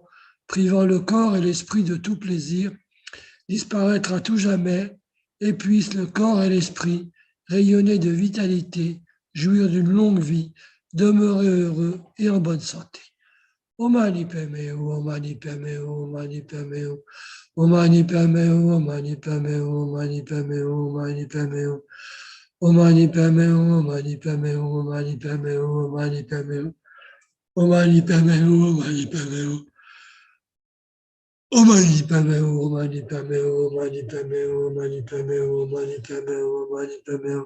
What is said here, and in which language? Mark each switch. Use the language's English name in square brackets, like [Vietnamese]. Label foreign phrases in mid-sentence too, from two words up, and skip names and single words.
[French] privant le corps et l'esprit de tout plaisir disparaître à tout jamais, et puissent le corps et l'esprit rayonner de vitalité, jouir d'une longue vie, demeurer heureux et en bonne santé. [Sanskrit] Om Mani Padme Hum, Om Mani Padme Hum, Om Mani Padme Hum. Om Mani Padme Hum, Om Mani Padme Hum, Om Mani Padme Hum, Om Mani Padme Hum. Omani Padme Hum, Omani Padme Hum, Omani Padme Hum, Omani Padme Hum, Omani Padme Hum, Omani Padme Hum. Omani Padme Hum, Omani Padme Hum, Omani Padme Hum, Omani Padme Hum, Omani Padme Hum, Omani Padme Hum.